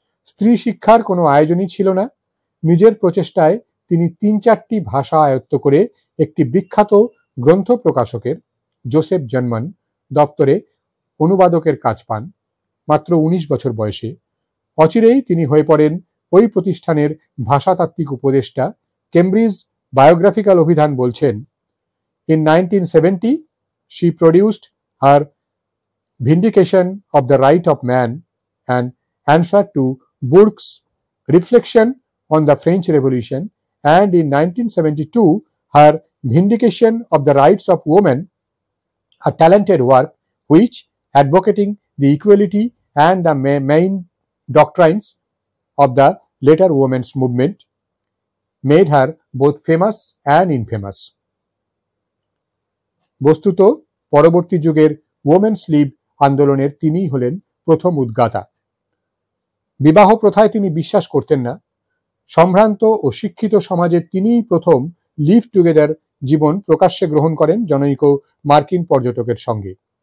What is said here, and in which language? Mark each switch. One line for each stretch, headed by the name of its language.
Bangla: স্ত্রী শিক্ষার কোনো আয়োজনই ছিল না। নিজের প্রচেষ্টায় তিনি 3-4টি ভাষা আয়ত্ত করে একটি বিখ্যাত গ্রন্থ প্রকাশকের, জোসেফ জনমান দপ্তরে অনুবাদকের কাজ পান মাত্র 19 বছর বয়সে। অচিরেই তিনি হয়ে পড়েন ওই প্রতিষ্ঠানের ভাষাতাত্ত্বিক উপদেষ্টা। কেমব্রিজ বায়োগ্রাফিক্যাল অভিধান বলছেন,
English: In 1970, she produced her Vindication of the Right of Man, an answer to Burke's Reflection on the French Revolution, and in 1972, her Vindication of the Rights of Women, a talented work which, advocating the equality and the main doctrines of the later women's movement, made her both famous and infamous.
Bangla: বস্তুত পরবর্তী যুগের women's লিব আন্দোলনের তিনিই হলেন প্রথম উদ্গাতা। বিবাহ প্রথায় তিনি বিশ্বাস করতেন না। সম্ভ্রান্ত ও শিক্ষিত সমাজে তিনিই প্রথম লিভ টুগেদার জীবন প্রকাশ্যে গ্রহণ করেন জনৈক মার্কিন পর্যটকের সঙ্গে।